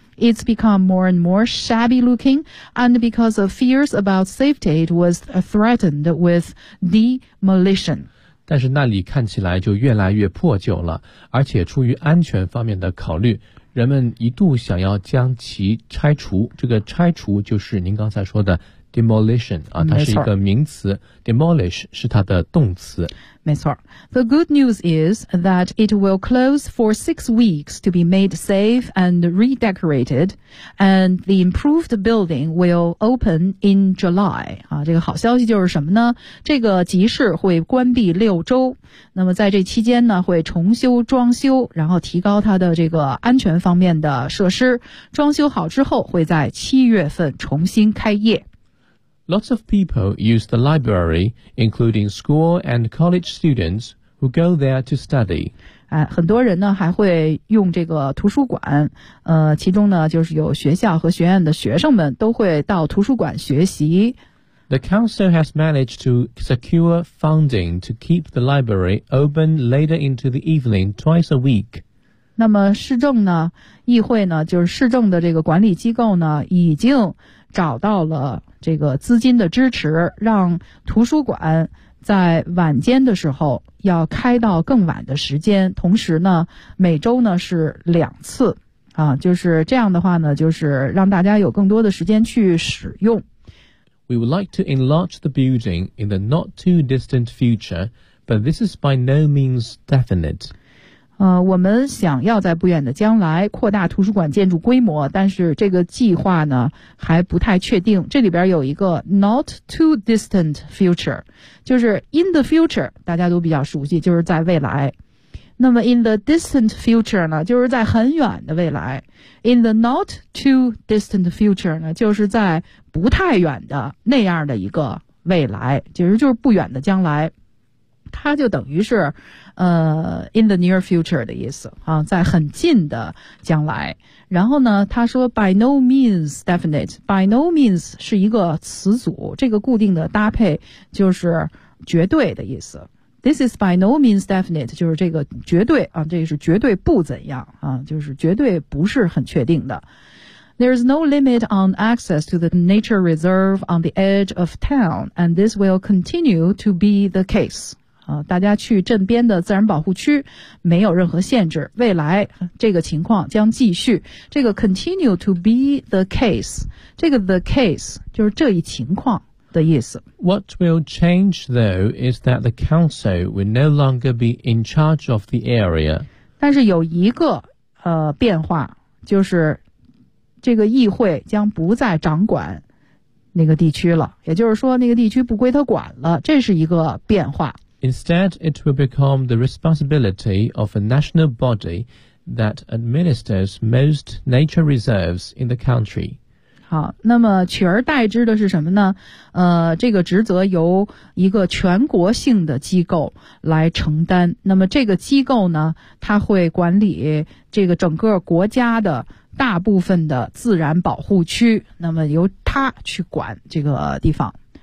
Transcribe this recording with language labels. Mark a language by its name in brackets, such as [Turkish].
[English] It's become more and more shabby looking, and because of fears about safety, it was threatened with demolition. [Chinese] 但是那里看起来就越来越破旧了，而且出于安全方面的考虑，人们一度想要将其拆除。这个拆除就是您刚才说的 demolition 啊，它是一个名词 ，demolish 是它的动词。没错。 [English] The good news is that it will close for 6 weeks to be made safe and redecorated, and the improved building will open in July. [Chinese] 啊，这个好消息就是什么呢？这个集市会关闭6周，那么在这期间呢，会重修装修，然后提高它的这个安全方面的设施。装修好之后，会在7月份重新开业。 [English] Lots of people use the library, including school and college students who go there to study. [Chinese] 很多人呢还会用这个图书馆，其中呢就是有学校和学院的学生们都会到图书馆学习。 [English] The council has managed to secure funding to keep the library open later into the evening twice a week. [Chinese] 那么市政呢，议会呢，就是市政的这个管理机构呢，已经找到了这个资金的支持，让图书馆在晚间的时候要开到更晚的时间，同时呢，每周呢是2次，啊，就是这样的话呢，就是让大家有更多的时间去使用。 [English] We would like to enlarge the building in the not too distant future, but this is by no means definite. [Chinese] 我们想要在不远的将来扩大图书馆建筑规模，但是这个计划呢还不太确定。这里边有一个 not too distant future， 就是 in the future， 大家都比较熟悉，就是在未来。那么 in the distant future 呢，就是在很远的未来。 in the not too distant future 呢，就是在不太远的那样的一个未来，其实就是不远的将来。它就等于是in the near future 的意思啊，在很近的将来。然后呢他说 by no means definite, by no means 是一个词组，这个固定的搭配就是绝对的意思。 [English] This is by no means definite, [Chinese] 就是这个绝对啊，这是绝对不怎样啊，就是绝对不是很确定的。 [English] There is no limit on access to the nature reserve on the edge of town, and this will continue to be the case. [Chinese] 大家去镇边的自然保护区没有任何限制，未来这个情况将继续。这个 continue to be the case, 这个 the case 就是这一情况的意思。 [English] What will change though is that the council will no longer be in charge of the area. [Chinese] 但是有一个变化，就是这个议会将不再掌管那个地区了，也就是说那个地区不归他管了，这是一个变化。 [English] Instead, it will become the responsibility of a national body that administers most nature reserves in the country. [Chinese] 好，那么取而代之的是什么呢？这个职责由一个全国性的机构来承担。那么这个机构呢，它会管理这个整个国家的大部分的自然保护区，那么由它去管这个地方。